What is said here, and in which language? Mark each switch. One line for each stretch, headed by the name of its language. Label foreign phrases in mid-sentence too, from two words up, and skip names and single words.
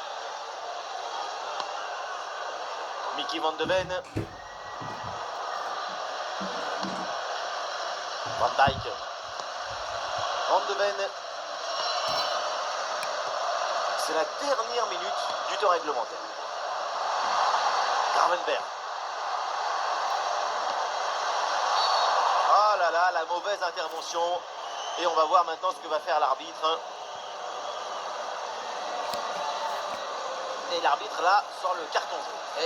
French: Mickey Van de Ven. Van Dijk. Van de Ven. C'est la dernière minute du temps réglementaire. Gravenberch. Ah là là, la mauvaise intervention. Et on va voir maintenant ce que va faire l'arbitre. Et l'arbitre là sort le carton jaune.